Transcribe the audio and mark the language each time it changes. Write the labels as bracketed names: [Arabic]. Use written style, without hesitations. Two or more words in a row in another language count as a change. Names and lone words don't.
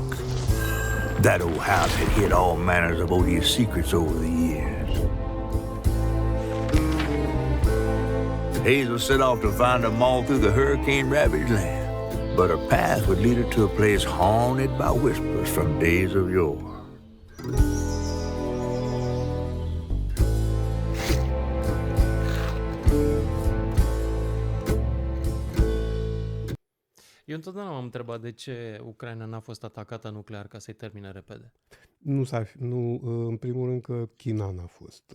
[English] That old house had hid all manners of odious secrets over the years. Hazel set off to find them all through the hurricane-ravaged land, but her path would lead her to a place haunted by whispers from days of yore. [Romanian] Eu întotdeauna m-am întrebat de ce Ucraina n-a fost atacată nuclear ca să-i termine repede. Nu, în primul rând că China n-a fost.